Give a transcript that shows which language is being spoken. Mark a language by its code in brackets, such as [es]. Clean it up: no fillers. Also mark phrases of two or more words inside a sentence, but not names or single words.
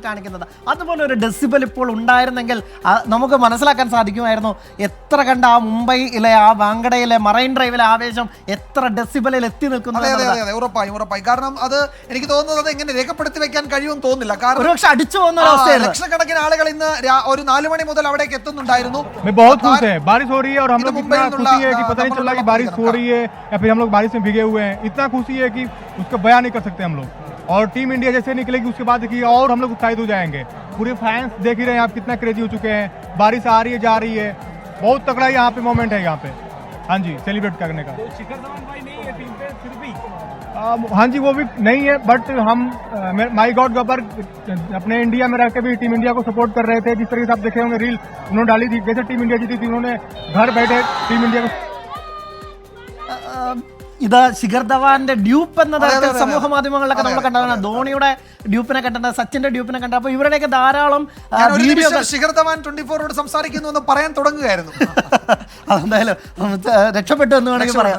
[ml] അതുപോലെ ഒരു ഡെസിബൽ ഇപ്പോൾ ഉണ്ടായിരുന്നു ഉണ്ടായിരുന്നെങ്കിൽ നമുക്ക് മനസ്സിലാക്കാൻ സാധിക്കുമായിരുന്നു എത്ര കണ്ട ആ മുംബൈയിലെ ആ വാങ്കഡയിലെ മറൈൻ ഡ്രൈവിലെ ആവേശം എത്ര ഡെസിബലിൽ എത്തി നിൽക്കുന്നു. ഉറപ്പായും കാരണം അത് എനിക്ക് തോന്നുന്നത് അത് എങ്ങനെ രേഖപ്പെടുത്തി വെക്കാൻ കഴിയുമെന്ന് തോന്നുന്നില്ല. കാരണം ഒരുപക്ഷെ അടിച്ചു പോകുന്ന ഒരു അവസ്ഥയാണ്. ലക്ഷക്കണക്കിന് ആളുകൾ ഇന്ന് ഒരു 4 മണി മുതൽ അവിടേക്ക് എത്തുന്നുണ്ടായിരുന്നു. [hi] बारिश हो रही है और हम लोग इतना खुशी है कि पता नहीं चल रहा कि बारिश हो रही है या फिर हम लोग बारिश में भीगे हुए हैं. इतना खुशी है कि उसको बयान नहीं कर सकते हम लोग. और टीम इंडिया जैसे निकलेगी उसके बाद देखिए और हम लोग उत्साहित हो जाएंगे. पूरे फैंस देख ही रहे हैं आप कितना क्रेजी हो चुके हैं. बारिश आ रही है जा रही है, बहुत तगड़ा यहाँ पे मोमेंट है यहाँ पे. हाँ जी, सेलिब्रेट करने का. शिखर धवन भाई नहीं है टीम पे फिर भी. हाँ जी वो भी नहीं है, बट हम [en] my God [hi] गब्बर अपने इंडिया में रह के भी टीम इंडिया को सपोर्ट कर रहे थे. जिस तरीके से आप देखे होंगे रील उन्होंने डाली थी, जैसे टीम इंडिया जीती थी उन्होंने घर बैठे टीम इंडिया को. [ml] ഇത് ശിഖർ ധവാന്റെ ഡ്യൂപ്പ് എന്ന തരത്തിൽ സമൂഹ മാധ്യമങ്ങളിലൊക്കെ നമ്മൾ കണ്ടതാണ്. ധോണിയുടെ ഡ്യൂപ്പിനെ കണ്ടിട്ടുണ്ട്, സച്ചിന്റെ ഡ്യൂപ്പിനെ കണ്ടത്. അപ്പൊ ഇവരുടെയൊക്കെ ധാരാളം ശിഖർ ധവാൻ 24 സംസാരിക്കുന്നു എന്ന് പറയാൻ തുടങ്ങുകയായിരുന്നു. അതെന്തായാലും രക്ഷപ്പെട്ടു എന്ന് വേണമെങ്കിൽ പറയാം.